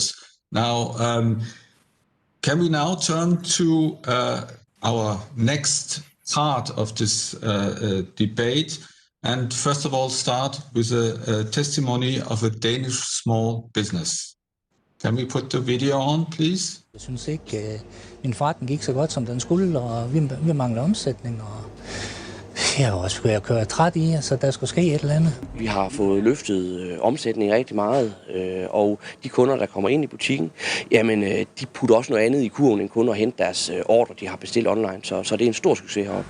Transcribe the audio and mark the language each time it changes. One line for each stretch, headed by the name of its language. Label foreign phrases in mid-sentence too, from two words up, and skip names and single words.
English: Now, can we now turn to our next part of this debate. And first of all, start with a testimony of a Danish small business. Can we put the video on, please?
Danish: Jeg synes ikke, min forretning gik så godt, som den skulle, og vi mangler omsætning, og jeg var også ved at køre træt i, så der skulle ske et eller andet. Vi har fået løftet omsætningen rigtig meget, og de kunder, der kommer ind i butikken, jamen, de putter også noget andet i kurven end kun at hente deres ordre, de har bestilt online, så det er en stor succes heroppe.